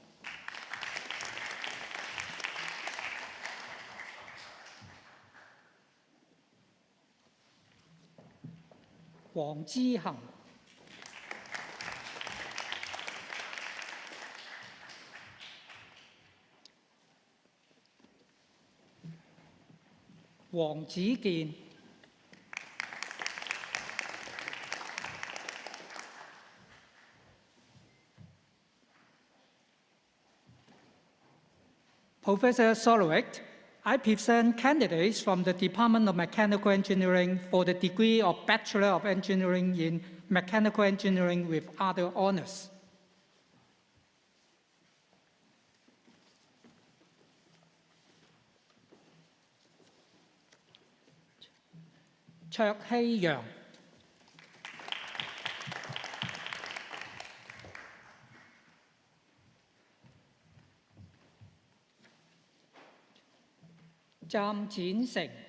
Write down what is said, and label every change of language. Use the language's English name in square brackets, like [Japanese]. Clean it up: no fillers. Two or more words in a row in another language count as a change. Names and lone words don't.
[English] Hoàng Chí Hằng. Hoàng子健. Professor Solowik, I present candidates from the Department of Mechanical Engineering for the degree of Bachelor of Engineering in Mechanical Engineering with other honors. [Cantonese] 卓希陽。湛展成。